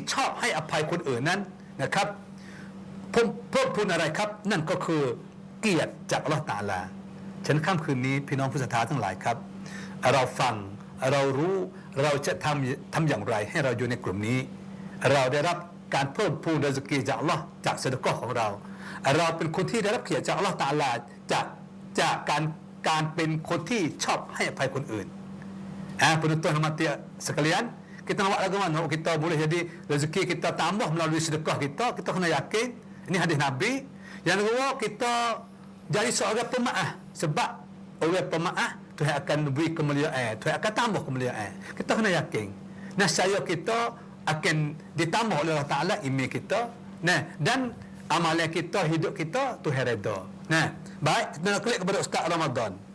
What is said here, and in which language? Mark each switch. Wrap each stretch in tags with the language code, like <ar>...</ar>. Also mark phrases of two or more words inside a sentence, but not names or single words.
<th>ชอบให้อภัยคนอื่นนั้นนะครับเพิ่มพูนอะไรครับนั่นก็คือเกียรติจากอัลลอฮ์ตะอาลาฉะนั้นค่ำคืนนี้พี่น้องผู้ศรัทธาทั้งหลายครับเราฟังเรารู้เราจะ ทำอย่างไรให้เราอยู่ในกลุ่มนี้เราได้รับการเพิ่มพูนริซกีจากอัลลอฮ์จากซะดะเกาะห์ของเราเป็นคนที่ได้รับเกียรติจาก อัลลอฮ์ตะอาลาจากการเป็นคนที่ชอบให้อภัยคนอื่น</th> <ms>penonton hormati sekalian kita nak buat lagu mana kita boleh jadi rezeki kita tambah melalui sedekah kita kena yakin ini hadis Nabi yang kedua kita jadi seorang pemaaf sebab orang pemaaf Tuhan akan beri kemuliaan Tuhan akan tambah kemuliaan kita kena yakin nescaya kita akan ditambah oleh Allah Ta'ala iman kita dan amalan kita hidup kita Tuhan redha baik kita nak klik kepada Ustaz Ramadan</ms>